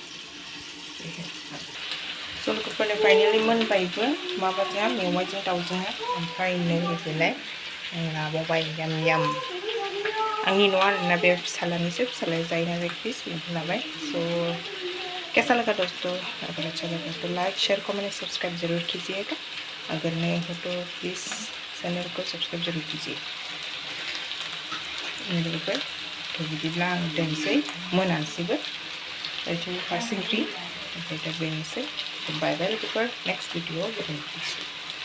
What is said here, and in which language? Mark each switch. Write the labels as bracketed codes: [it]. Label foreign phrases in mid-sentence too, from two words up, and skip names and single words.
[brx] स' लोगोफोरनो फाइनालि मोनबायबो माबाजों मेवाइजों दाउजोंहा ओमफ्राय नै बेलाय लाबावबाय याम याम आंनि न'आ आरोना बे फिसालानिसो फिसालाया जायो नालाय प्लिज बेखौ लाबाय स' [hi] कैसा लगा दोस्तों अगर अच्छा लगा तो लाइक शेयर कमेंट सब्सक्राइब जरूर कीजिएगा अगर नए हो तो प्लीज़ चैनल को सब्सक्राइब जरूर कीजिए [brx] लोगोफोर थ' बिदिब्ला आं दोनसै मोनानोसैबो फार्स्ट ओंख्रि ओमफ्राय दा बेनोसै [en] bye bye [brx] लोगोफोर [en] next video